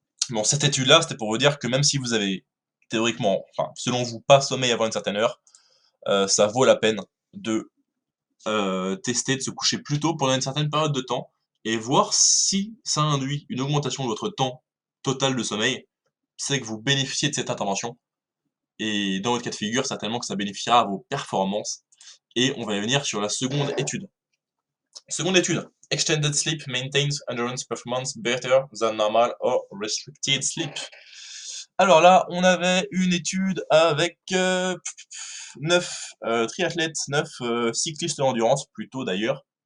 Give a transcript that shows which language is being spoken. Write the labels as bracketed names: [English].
[French] Bon, cette étude-là, c'était pour vous dire que même si vous avez théoriquement, enfin, selon vous, pas sommeil avant une certaine heure, ça vaut la peine de tester de se coucher plus tôt pendant une certaine période de temps et voir si ça induit une augmentation de votre temps totale de sommeil, c'est que vous bénéficiez de cette intervention. Et dans votre cas de figure, certainement que ça bénéficiera à vos performances. Et on va y venir sur la seconde étude. Seconde étude. [English] Extended sleep maintains endurance performance better than normal or restricted sleep. [French] Alors là, on avait une étude avec 9 triathlètes, 9 cyclistes de l'endurance, plutôt d'ailleurs.